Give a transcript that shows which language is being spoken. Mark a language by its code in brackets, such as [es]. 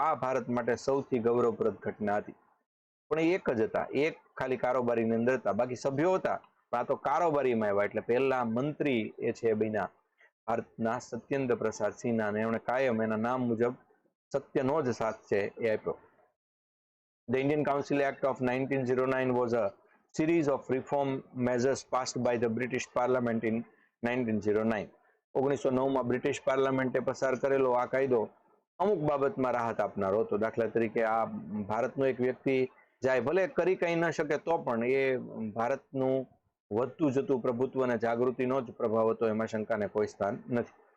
[gu] આ ભારત માટે સૌથી ગૌરવપ્રદ ઘટના હતી. પણ એ એક જ હતા, એક ખાલી કારોબારીની અંદર હતા, બાકી સભ્યો હતા પણ આ તો કારોબારીમાં આવ્યા. એટલે પહેલા મંત્રી એ છે બન્યા ભારતના સત્યેન્દ્ર પ્રસાદ સિન્હા, અને એમણે કાયમ એના નામ મુજબ સત્યનો જ સાથ છે એ આપ્યો. [en] The Indian Council Act of 1909 was a series of reform measures passed by the British Parliament in 1909. [gu] 1909માં British પાર્લામેન્ટે પસાર કરેલો આ કાયદો અમુક બાબતમાં રાહત આપનારો હતો. દાખલા તરીકે આ ભારતનો એક વ્યક્તિ જાય, ભલે કરી કંઈ ન શકે તો પણ એ ભારતનું વધતું જતું પ્રભુત્વ અને જાગૃતિનો જ પ્રભાવ હતો, એમાં શંકાને કોઈ સ્થાન નથી.